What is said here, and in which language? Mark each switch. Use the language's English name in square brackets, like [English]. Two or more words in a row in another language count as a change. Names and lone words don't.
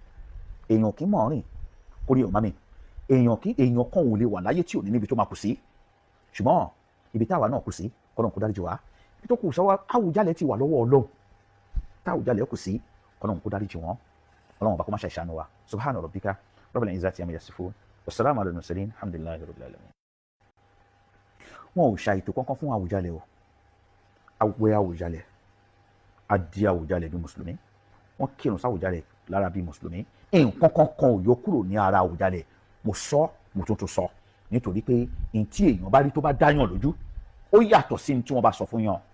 [Yoruba] èèyàn kì í mọ̀ rìn kórè ọ̀má mi, èèyàn kan ò lè wà láyé tí ò ní níbi tó máa kù sí. ṣùgbọ́n ibi táwa náà kù sí kọ́nà kó dáríjì wá. ibi tó kù sọ́wọ́ Àwùjalẹ̀ ti wà lọ́wọ́ Ọlọ́run, táwùjalẹ̀ kù sí kọ́nà kó dáríjì wọ́n. Ọlọ́run bá kó má ṣe àṣàánú wa. [Arabic] سبحان ربك رب العزة عما يصفون وسلام على المرسلين الحمد لله رب العالمين. [Yoruba] wọn ò ṣàìtò kankan fún Àwùjalẹ̀ o. àwẹ̀ Àwùjalẹ̀, adì Àwùjalẹ̀ bí mùsùlùmí, wọ́n kírun sáwùjalẹ̀ lára bí mùsùlùmí. nǹkan kankan ò yọ kúrò ní ara Àwùjalẹ̀. mo sọ, mo tún sọ, nítorí pé n tí èèyàn bá rí tó bá dáyàn lójú ó yàtọ̀ sí ní tí wọ́n bá sọ fún yàn.